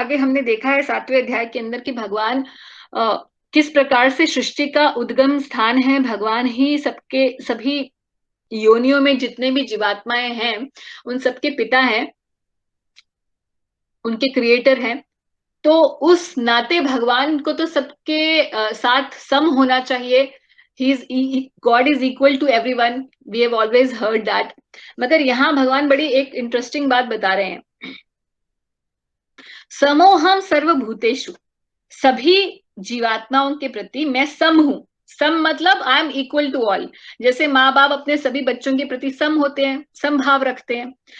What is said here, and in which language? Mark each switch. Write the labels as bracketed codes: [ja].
[hi] आगे हमने देखा है 7वें अध्याय के अंदर कि भगवान किस प्रकार से सृष्टि का उद्गम स्थान है। भगवान ही सबके सभी योनियों में जितने भी जीवात्माएं हैं उन सबके पिता हैं, उनके क्रिएटर हैं। तो उस नाते भगवान को तो सबके साथ सम होना चाहिए। [en] God is equal to everyone. We have always heard that. [hi] मगर यहाँ भगवान बड़ी एक इंटरेस्टिंग बात बता रहे हैं। [sa] समोहम सर्वभूतेषु, [hi] सभी जीवात्माओं के प्रति मैं सम हूं। सम मतलब [en] I am equal to all. [hi] जैसे माँ बाप अपने सभी बच्चों के प्रति सम होते हैं, समभाव रखते हैं।